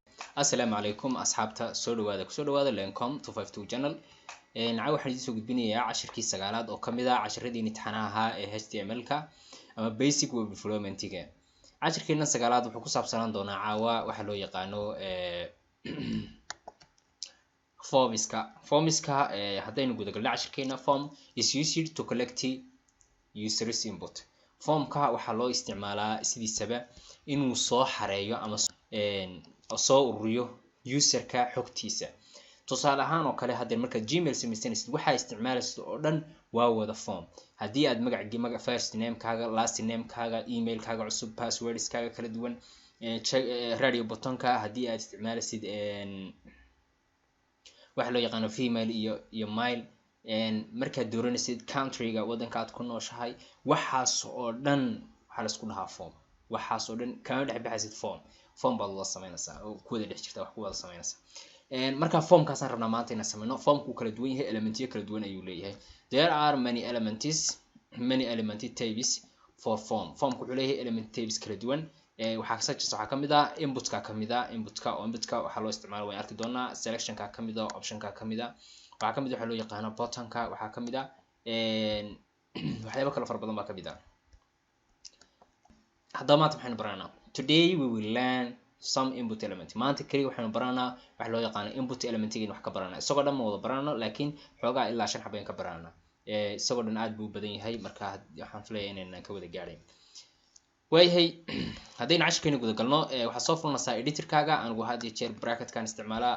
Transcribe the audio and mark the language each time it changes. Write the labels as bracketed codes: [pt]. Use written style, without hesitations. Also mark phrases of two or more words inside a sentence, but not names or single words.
[ar] السلام عليكم أصحابتا [so] soo dhawaada Lancome 252 channel naca waxaan idin soo gudbinayaa casharkii sagaalaad oo kamid ah casharadii imtixaanaha ahaa ee HTML-ka ama [en] basic web development-ga [so] casharkeena sagaalaad wuxuu ku saabsanaan doonaa caawa waxa loo yaqaano forms-ka haddaynu guda galno casharkeena [en] form is used to collect users input [so] formka waxaa loo isticmaalaa sidiisaba inuu soo xareeyo ama soo ururiyo userka xogtiisa tusaale ahaan oo kale hadda marka Gmail samaysanaysid waxa isticmaalaysid oo dhan waa wada form haddii aad magaca [en] first name [so] kaaga [en] last name [so] kaaga email kaaga cusub passwords kaaga kala duwan [en] radio button-ka [so] haddii aad isticmaalaysid waxa loo yaqaan female iyo male marka dooranaysid country-ga wadanka aad ku nooshahay waxaas oo dhan waxa la isku dhahaa form waxaas oo dhan kama dhex baxaysid form baad la sameynaysaa oo ku wada dhex jirta wax ku wada sameynaysaa marka formkaas aan rabnaa maanta inaan sameyno formku kala duwan yahay elementiyo kala duwan ayuu leeyahay [en] there are many element types [so] for formku wuxuu leeyahay [en] element types [so] kala duwan waxaa kamid ah inputka waxaa loo isticmaala waan arki doonaa selectionka kamid ah optionka kamid ah waxaa kamid waxa loo yaqaano buttonka waxaa kamid ah waxyaabo kala fara badan baa kamid ah haddaba maanta waxaynu baranaa [en] today we will learn some input element [so] maanta kaliya waxaynu baranaa waxa loo yaqaano [en] input element-ga [so] wax ka baranaa isagoo dhan ma wada baranno laakiin xoogaa ilaa 5 xabeen ka baranaa isagoo dhan aad buu badan yahay marka waxaan filayaa inaan ka wada gaadhay waayahay haddaynu casharkeena guda galno waxaa soo furanaysaa editor-kaaga anigu had iyo jeer bracket-kan isticmaalaa